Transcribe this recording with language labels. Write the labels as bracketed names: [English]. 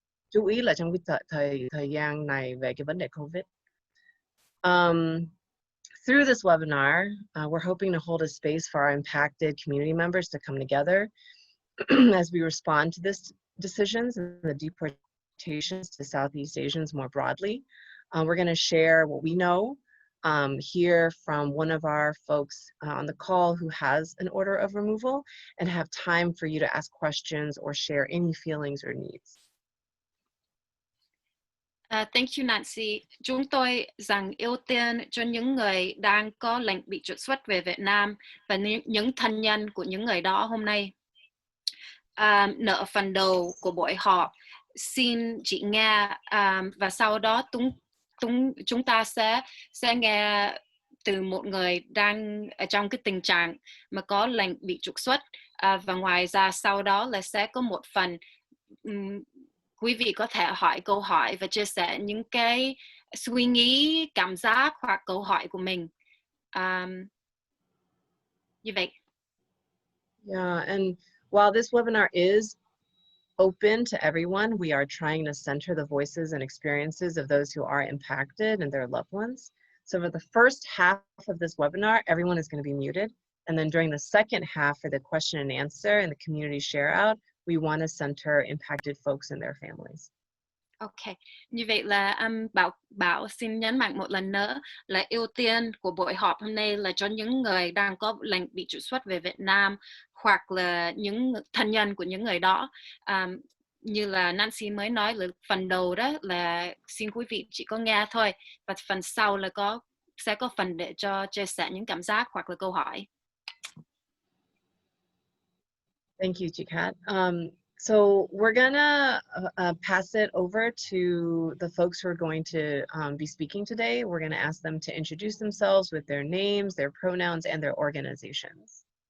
[Vietnamese] Chú ý là trong cái thời gian này về cái vấn đề COVID. [English] Through this webinar, we're hoping to hold a space for our impacted community members to come together as we respond to this decisions and the deportations to Southeast Asians more broadly. We're going to share what we know, hear from one of our folks on the call who has an order of removal, and have time for you to ask questions or share any feelings or needs. Thank you, Nancy. [Vietnamese] Chúng tôi dành ưu tiên cho những người đang có lệnh bị trục xuất về Việt Nam và những thân nhân của những người đó hôm nay. Nợ phần đầu của buổi họp, xin chị nghe và sau đó chúng ta sẽ nghe từ một người đang ở trong cái tình trạng mà có lệnh bị trục xuất, và ngoài ra sau đó là sẽ có một phần quý vị có thể hỏi câu hỏi và chia sẻ những cái suy nghĩ, cảm giác hoặc câu hỏi của mình. Như vậy. [English] Yeah, and while this webinar is open to everyone, we are trying to center the voices and experiences of those who are impacted and their loved ones. So for the first half of this webinar, everyone is going to be muted. And then during the second half for the question and answer and the community share out, we want to center impacted folks and their families. [Vietnamese] Ok, như vậy là Bảo xin nhấn mạnh một lần nữa là ưu tiên của buổi họp hôm nay là cho những người đang có lệnh bị trục xuất về Việt Nam hoặc là những thân nhân của những người đó. Như là Nancy mới nói là phần đầu đó là xin quý vị chỉ có nghe thôi, và phần sau là sẽ có phần để cho chia sẻ những cảm giác hoặc là câu hỏi. [English] Thank you, Chikat. So we're gonna pass it over to the folks who are going to be speaking today. We're gonna ask them to introduce themselves with their names, their pronouns, and their organizations.